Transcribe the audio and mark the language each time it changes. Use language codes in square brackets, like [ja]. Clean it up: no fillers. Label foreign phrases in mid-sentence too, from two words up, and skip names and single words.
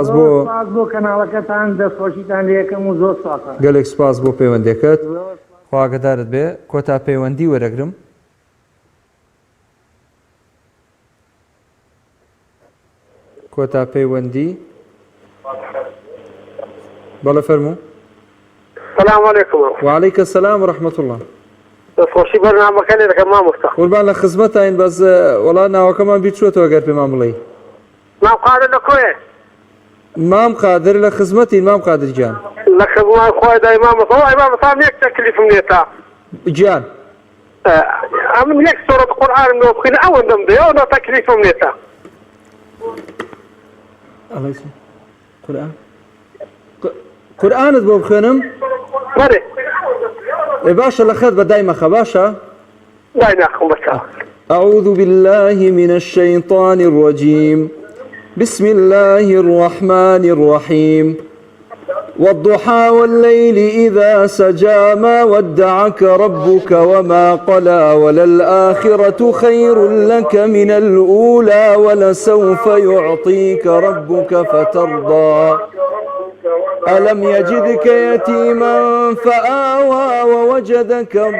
[ckb] بۆ کەناڵەکەتان دەستخۆشیتان لێ یەکەم و زۆر سپاسە گەلێک سپاس بۆ پەیوەندیەکەت خواگەدارت بێ کۆتا پەیوەندی وەرەگرم کۆتا پەیوەندی بەڵێ فەرموو [ar] السلام عليكم وعليك السلام ورحمة الله [ckb] دەستخۆشی بەرنامەکان لێ دەکەم مامۆستا قوربان لە خزمەتین بەس وەڵا ناوەکەمان بیچووەتەوە گەر پێمان بڵێ مام قادر لەکۆیە مام قادر لە خزمەتین مام قادر گیان لە خزمەت خۆی دای مامۆستا یەک تەکلیفم لێتە گیان ئەم یەک سۆرەت قورئانم لێ بخوێنە ئەوەندەم دێ ئەوە تەکلیفم لێتە قورئانت بۆ بخوێنم بەڵێ باشە لە خەت بەدای مەخە باشە دای ناخم بەچاو [ar] أعوذ بالله من الشيطان الرجيم بسم الله الرحمن الرحيم والضحى والليل إذا سجى ما ودعك ربك وما قلى وللآخرة خير لك من الأولى ولسوف يعطيك ربك فترضى ألم يجدك يتيما فآوى ووجدك